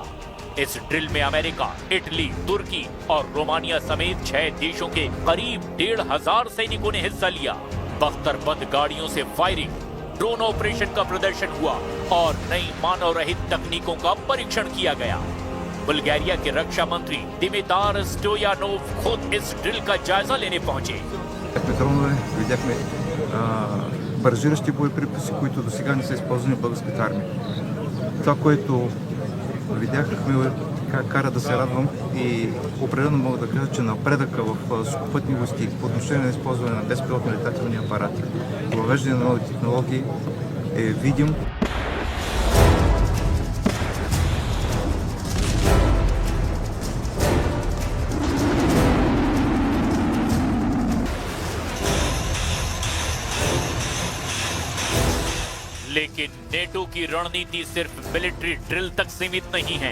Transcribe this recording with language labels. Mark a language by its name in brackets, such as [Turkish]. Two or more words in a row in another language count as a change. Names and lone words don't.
[Hindi] इस ड्रिल में अमेरिका, इटली, तुर्की और रोमानिया समेत 6 देशों के करीब 1,500 सैनिकों ने हिस्सा लिया। बख्तरबंद गाड़ियों से फायरिंग, [English] drone operation [Hindi] का प्रदर्शन हुआ और नई मानव रहित तकनीकों का परीक्षण किया गया। बुल्गारिया के रक्षा मंत्री दिमितार स्टोयानोव खुद इस ड्रिल का जायजा लेने पहुंचे। [Bulgarian] Видяхме баражиращи боеприпаси, които до сега не са използвани в българската армия. Това, което видяхме, кара да се радвам и определено мога да кажа, че напредъка в сухопътни войски по отношение на използване на безпилотни летателни апарати, въвеждане на нови технологии е видим. [Hindi] लेकिन नेटो की रणनीति सिर्फ [English] military drill [Hindi] तक सीमित नहीं है।